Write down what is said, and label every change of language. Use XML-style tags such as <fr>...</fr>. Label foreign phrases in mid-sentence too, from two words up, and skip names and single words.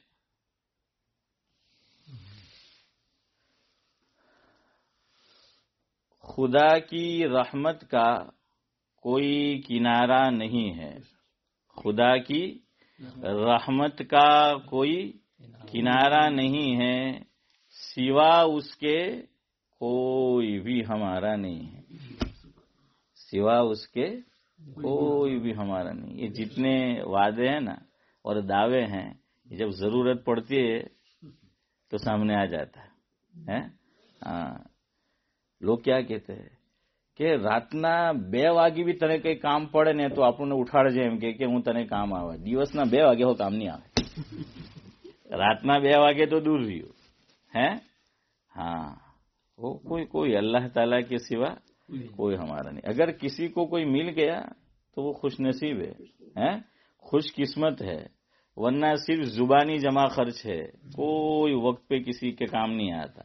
<ur>خدا کی رحمت کا کوئی کنارہ نہیں ہے، خدا کی رحمت کا کوئی کنارہ نہیں ہے، سوا اس کے کوئی بھی ہمارا نہیں ہے، سوا اس کے کوئی بھی ہمارا نہیں۔ یہ جتنے وعدے ہیں نا اور دعوے ہیں، جب ضرورت پڑتی ہے تو سامنے آ جاتا ہے۔ ہاں، لوگ کیا کہتے ہیں کہ</ur> <gu>راتنا 2 વાગે بھی તને કઈ કામ પડે ને તો આપણને ઉઠાડજે એમ કે હું તને કામ આવે। દિવસના 2 વાગે હો કામ નહીં આવે, રાતના 2 વાગે તો દૂર રહ્યો ہے۔</gu> <ur>ہاں، وہ کوئی اللہ تعالیٰ کے سوا کوئی ہمارا نہیں۔ اگر کسی کو کوئی مل گیا تو وہ خوش نصیب ہے، خوش قسمت ہے، ورنہ صرف زبانی جمع خرچ ہے، کوئی وقت پہ کسی کے کام نہیں آتا۔</ur>